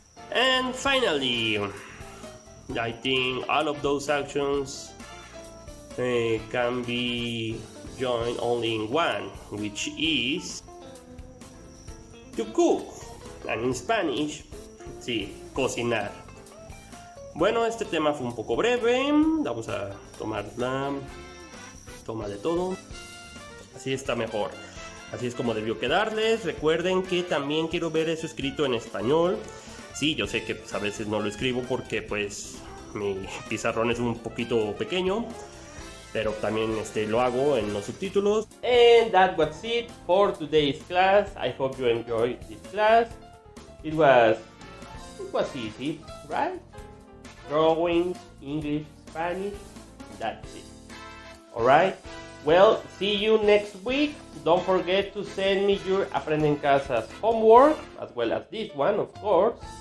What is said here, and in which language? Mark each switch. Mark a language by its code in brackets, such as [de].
[en] And finally, I think all of those actions can be joined only in one, which is to cook, and in Spanish, [es] sí, cocinar. Bueno, este tema fue un poco breve, vamos a tomar la toma de todo, así está mejor, así es como debió quedarles. Recuerden que también quiero ver eso escrito en español. Sí, yo sé que a veces no lo escribo porque pues mi pizarrón es un poquito pequeño, pero también lo hago en los subtítulos. [en] And that was it for today's class. I hope you enjoyed this class. It was easy, right? Drawing, English, Spanish, that's it. Alright? Well, see you next week. Don't forget to send me your Aprende en Casa's homework, as well as this one, of course.